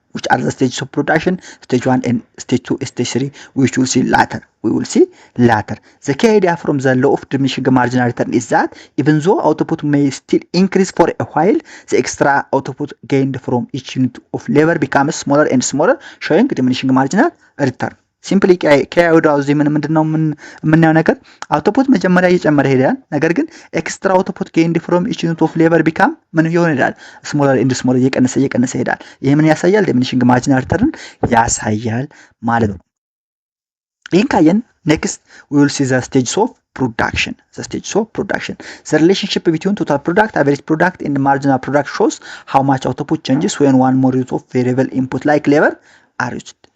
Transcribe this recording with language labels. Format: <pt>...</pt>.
<en>Which are the stages of production? Stage 1 and stage 2, stage 3, which we will see later. The key idea from the law of diminishing marginal return is that even though output may still increase for a while, the extra output gained from each unit of labor becomes smaller and smaller, showing diminishing marginal return.</en> <am>ሲምፕሊ ከያውዳው እዚህ ምንድነው የምናየው ነገር አውቶፑት መጀመሪያ እየጨመረ ሄዳል ነገር ግን</am> <en>ኤክስትራ አውቶፑት ጌይንድ ፍሮም ኢች ዩኒት ኦፍ ሌበር</en> <am>ቢካም ምን ይሆናል ስሞለር ኤንድ ስሞለር እየቀነሰ ሄዳል ይሄ ምን ያሳያል ዲሚኒሽንግ ማርጂናል ሪተርን ያሳያል ማለት ነው ይሄን ካየን</am> <en>next we will see the stages of production. The relationship between total product, average product and marginal product shows how much output changes when one more unit of variable input like labor are used.</en>